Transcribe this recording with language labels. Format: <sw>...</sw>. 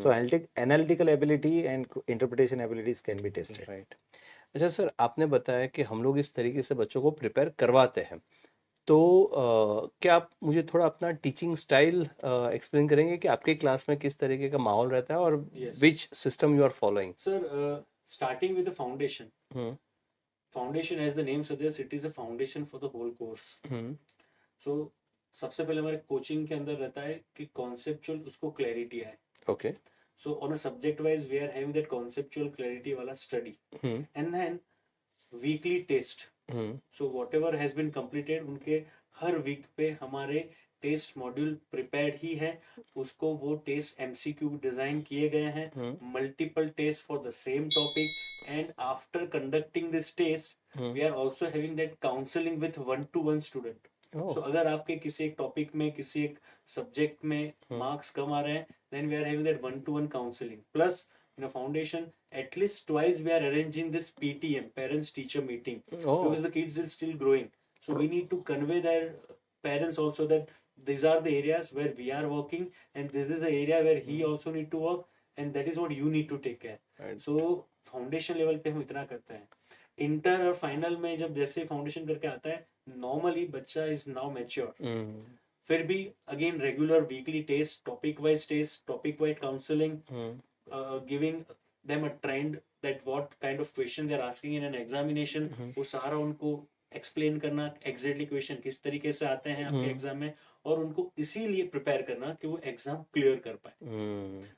<en>So analytical ability and interpretation abilities can be tested. Right.</en> <hi>अच्छा sir, आपने बताया कि हम लोग इस तरीके से बच्चों को प्रिपेयर करवाते हैं, तो क्या आप मुझे थोड़ा अपना टीचिंग स्टाइल एक्सप्लेन करेंगे कि आपके क्लास में किस तरीके का माहौल रहता है और</hi> <en>Yes. Which system you are following? Sir, starting with the foundation. Hmm Foundation, as the name suggests, it is a foundation for the whole course. Hmm</en> <hi>So सबसे पहले हमारे कोचिंग के अंदर रहता है कि कॉन्सेप्चुअल उसको क्लैरिटी है।</hi> <en>Okay so on a subject wise we are having that conceptual clarity वाला study, and then weekly test. So whatever has been completed,</en> <hi>उनके हर वीक पे हमारे टेस्ट मॉड्यूल प्रिपेयर्ड ही है, उसको वो टेस्ट MCQ डिजाइन किए गए हैं,</hi> <en>Multiple test for the same topic, and after conducting this test we are also having that counselling with 1-to-1 student.</en> <hi>सो अगर आपके किसी एक टॉपिक में, किसी एक सब्जेक्ट में मार्क्स कम आ रहे हैं,</hi> <en>Then we are having that 1-to-1 counselling. Plus in a foundation, at least twice we are arranging this PTM, parents teacher meeting, because the kids is still growing, so we need to convey their parents also that these are the areas where we are working and this is the area where he also need to work, and that is what you need to take care. Right.</en> <hi>So foundation level पे हम इतना करते हैं। Inter और final में जब जैसे foundation करके आता है, नॉर्मली बच्चा इज नाउ मैच्योर, फिर भी again regular weekly test, topic wise counselling,</hi> <en>giving them a trend that what kind of question they are asking in an examination,</en> <hi>वो सारा उनको एक्सप्लेन करना, एग्जैक्टली क्वेश्चन किस तरीके से आते हैं आपके एग्जाम में, और उनको इसीलिए प्रिपेयर करना कि वो एग्जाम क्लियर कर पाए।</hi>